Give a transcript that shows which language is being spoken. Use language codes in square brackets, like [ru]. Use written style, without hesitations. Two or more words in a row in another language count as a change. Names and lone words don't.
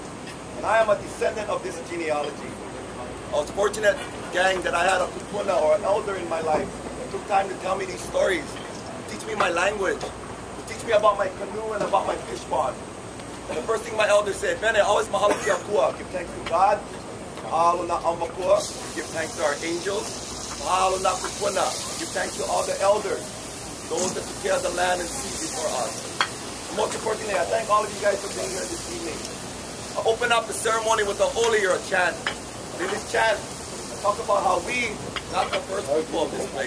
[en] And I am a descendant of this genealogy. I was fortunate, gang, that I had a kupuna, or an elder in my life, that took time to tell me these stories, to teach me my language, to teach me about my canoe and about my fish pond. And the first thing my elder said, Bene, always [haw] mahalo ki akua, [en] give thanks to God. [haw] Mahalo na aumakua, [en] give thanks to our angels. [haw] Mahalo na kupuna, [en] give thanks to all the elders, those that took care of the land and sea before us. Most importantly, I thank all of you guys for being here this evening. I open up the ceremony with a oli, or a chant. And in this chant, I talk about how we, not the first people of this place.